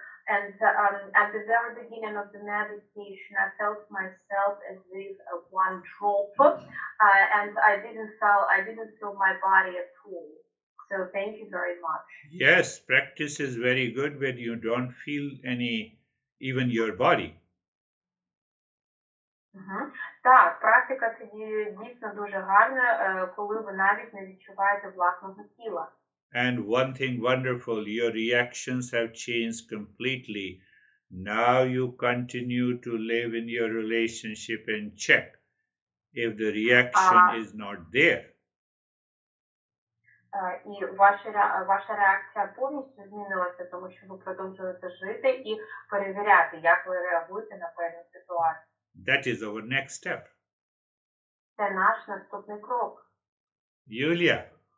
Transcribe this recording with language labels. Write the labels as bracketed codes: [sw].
[en] And at the very beginning of the meditation, I felt myself as if one drop, and I didn't feel my body at all. So thank you very much. Yes, practice is very good when you don't feel even your body. [uk] Так, практика тоді дійсно дуже гарна, коли ви навіть не відчуваєте власного тіла. [en] And one thing wonderful, your reactions have changed completely. Now you continue to live in your relationship and check if the reaction is not there. [uk] І ваша реакція повністю змінилася, тому що ви продовжуєте жити і перевіряти, як ви реагуєте на певну ситуацію. [en] That is our next step. [uk] Це наш наступний крок. Юлія.